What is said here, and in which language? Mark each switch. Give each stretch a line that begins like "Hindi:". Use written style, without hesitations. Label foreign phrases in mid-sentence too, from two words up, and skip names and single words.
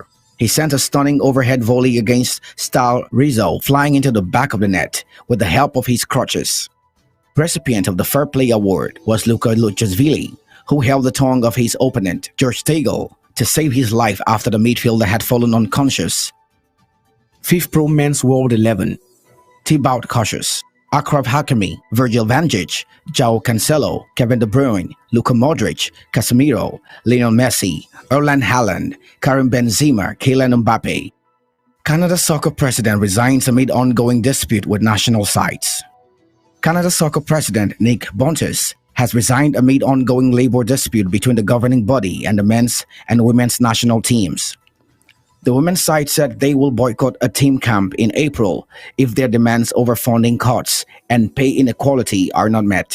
English: He sent a stunning overhead volley against Stal Rizzo, flying into the back of the net with the help of his crutches. Recipient of the Fair Play Award was Luka Luchashvili, who held the tongue of his opponent, George Tegel, to save his life after the midfielder had fallen unconscious. FIFPro Men's World 11. Thibaut Courtois, Achraf Hakimi, Virgil van Dijk, João Cancelo, Kevin De Bruyne, Luka Modric, Casemiro, Lionel Messi, Erling Haaland, Karim Benzema, Kylian Mbappe. Canada's soccer president resigns amid ongoing dispute with national sides. Canada's soccer president Nick Bontis has resigned amid ongoing labor dispute between the governing body and the men's and women's national teams. The women's side said they will boycott a team camp in April if their demands over funding cuts and pay inequality are not met.